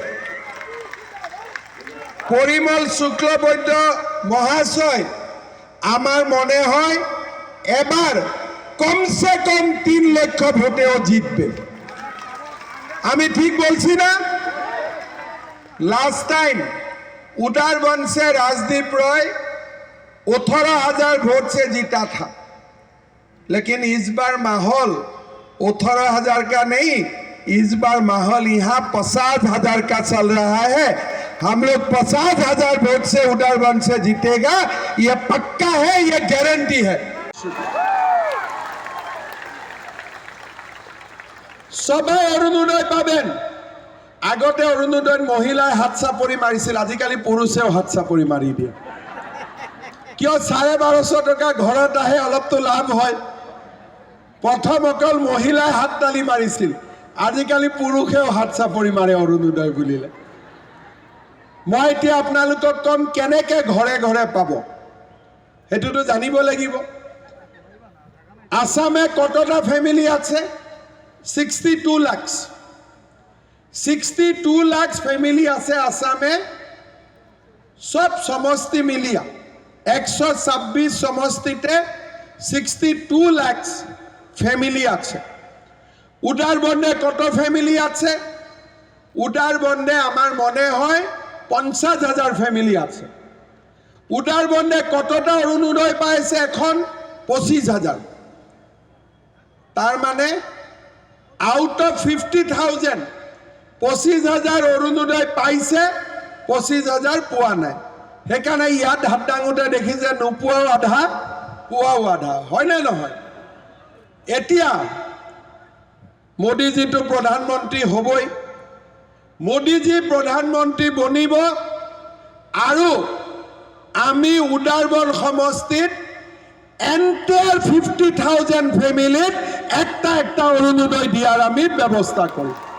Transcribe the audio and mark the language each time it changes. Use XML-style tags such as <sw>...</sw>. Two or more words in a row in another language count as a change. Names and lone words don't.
<bn>পরিমল শুক্লবৈদ্য মহাশয় আমার মনে হয় এবার কমসে কম 3 লক্ষ ভোটেও জিতবে। আমি ঠিক বলছি না?</bn> <en>last time</en> <hi>उदारबंद से राजदीप रॉय 18,000 वोट से जीता था, लेकिन इस बार माहौल 18,000 का नहीं, इस बार माहौल यहाँ 50,000 का चल रहा है। हम लोग 50,000 वोट से उदारबंद से जीतेगा, ये पक्का है, ये गारंटी है।</hi> <bn>সবে অরুণোদয় পাবেন।</bn> <as>আগতে অৰুণোদয় মহিলাই হাত চাপৰি মাৰিছিল, আজিকালি পুৰুষেও হাত চাপৰি মাৰি দিয়ে। কিয় 1250 টকা ঘৰত আহে, অলপতো লাভ হয়। প্ৰথম অকল মহিলাই হাত তালি মাৰিছিল, আজিকালি পুৰুষেও হাত চাপৰি মাৰে অৰুণোদয় বুলিলে। মই এতিয়া আপোনালোকক কম কেনেকৈ ঘৰে ঘৰে পাব, সেইটোতো জানিব লাগিব।</as> <bn>আসামে কতটা ফ্যামিলি আছে? 62 লাখ। 62 লাখ ফ্যামিলি আছে আসামে, সব সমষ্টি মিলিয়া 126 সমষ্টিতে 62 লাখ ফ্যামিলি আছে। উদারবন্দে কত ফ্যামিলি আছে? উদারবন্দে আমার মনে হয় 50,000 ফ্যামিলি আছে। উদারবন্দে কতটা অরুণোদয় পাইছে এখন? 25,000। তার মানে</bn> <en>out of</en> <bn>50,000 25,000 অৰুণোদয় পাইছে, 25,000</bn> <as>পোৱা নাই। সেইকাৰণে ইয়াত হাত দাঙোতে দেখিছে নোপোৱাও আধা, পোৱাও আধা, হয়নে নহয়? এতিয়া মোদীজীটো প্ৰধানমন্ত্ৰী হ'বই, মোদীজী প্ৰধানমন্ত্ৰী বনিব আৰু আমি উদাৰবন সমষ্টিত এণ্টায়াৰ 50,000 ফেমিলিত একটা একটা অৰুণোদয় দিয়াৰ আমি ব্যৱস্থা কৰিম।</as>